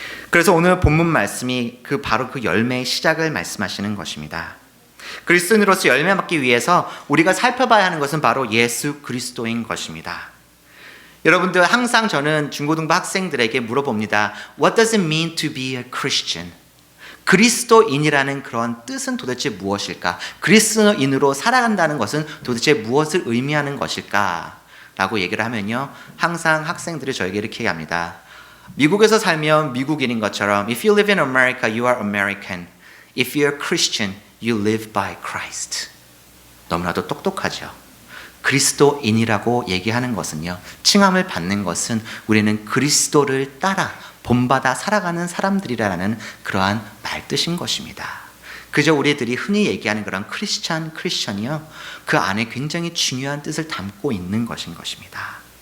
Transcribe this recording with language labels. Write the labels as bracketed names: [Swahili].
[Korean] 그래서 오늘 본문 말씀이 바로 그 열매의 시작을 말씀하시는 것입니다. 그리스도인으로서 열매 맺기 위해서 우리가 살펴봐야 하는 것은 바로 예수 그리스도인 것입니다. 여러분들, 항상 저는 중고등부 학생들에게 물어봅니다. [English] What does it mean to be a Christian? [Korean] 그리스도인이라는 그런 뜻은 도대체 무엇일까? 그리스도인으로 살아간다는 것은 도대체 무엇을 의미하는 것일까? 라고 얘기를 하면요, 항상 학생들이 저에게 이렇게 얘기합니다. 미국에서 살면 미국인인 것처럼 [English] If you live in America, you are American. If you're Christian, you live by Christ. [Korean] 너무나도 똑똑하죠. 그리스도인이라고 얘기하는 것은요, 칭함을 받는 것은 우리는 그리스도를 따라 본받아 살아가는 사람들이라는 그러한 말뜻인 것입니다. 그저 우리들이 흔히 얘기하는 그런 크리스천이요, 그 안에 굉장히 중요한 뜻을 담고 있는 것인 것입니다.